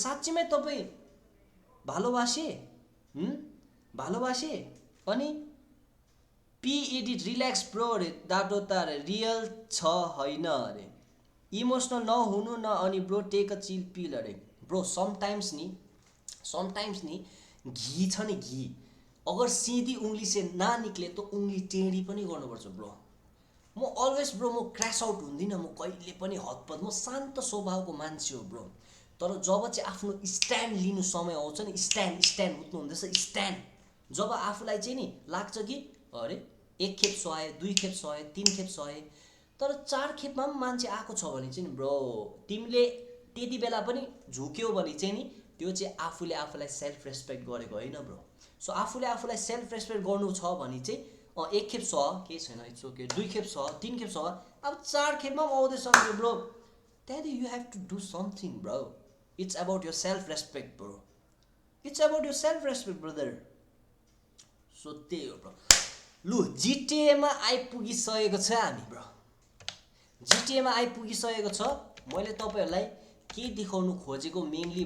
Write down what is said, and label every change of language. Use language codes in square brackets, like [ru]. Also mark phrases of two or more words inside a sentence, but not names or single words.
[ne] साँच्चीमै तपाईँ भालोबासे अनि पिइडी [en] relax bro [ne] अरे, दाटो त अरे रियल छ होइन अरे, इमोसनल नहुनु न, अनि [en] bro take a chill pill [ne] अरे। [en] bro sometimes [ne] नि घी छ नि, [hi] घी अगर सिधी उंगली से ना निक्ले तो उंगली टेढी [ne] पनि गर्नुपर्छ ब्रो। म [en] always bro [ne] म [en] cross out [ne] हुँदिनँ, म कहिले पनि हतपत, म शान्त स्वभावको मान्छे हो ब्रो। तर जब चाहिँ आफ्नो स्ट्यान्ड लिनु समय आउँछ नि, स्ट्यान्ड उठ्नु हुँदैछ स्ट्यान्ड, जब आफूलाई चाहिँ नि लाग्छ कि अरे एक खेप सहे, दुई खेप सहे, तीन खेप सहे, तर चार खेपमा पनि मान्छे आएको छ भने चाहिँ नि ब्रो तिमीले त्यति बेला पनि झुक्यौ भने चाहिँ नि त्यो चाहिँ आफूले आफूलाई [en] self respect [ne] गरेको होइन ब्रो। सो आफूले आफूलाई [en] self respect [ne] गर्नु छ भने चाहिँ एक खेप सह केही छैन, [en] it's okay, [ne] दुई खेप सह, तीन खेप सह, अब चार खेपमा पनि आउँदैछ ब्रो, त्यहाँदेखि [en] you have to do something bro. It's about your self respect bro, it's about your self respect brother. [ne] सो त्यही हो ब्रो। लु जिटिएमा आइपुगिसकेको छ हामी ब्रो, जिटिएमा आइपुगिसकेको छ। मैले तपाईँहरूलाई के देखाउनु खोजेको मेनली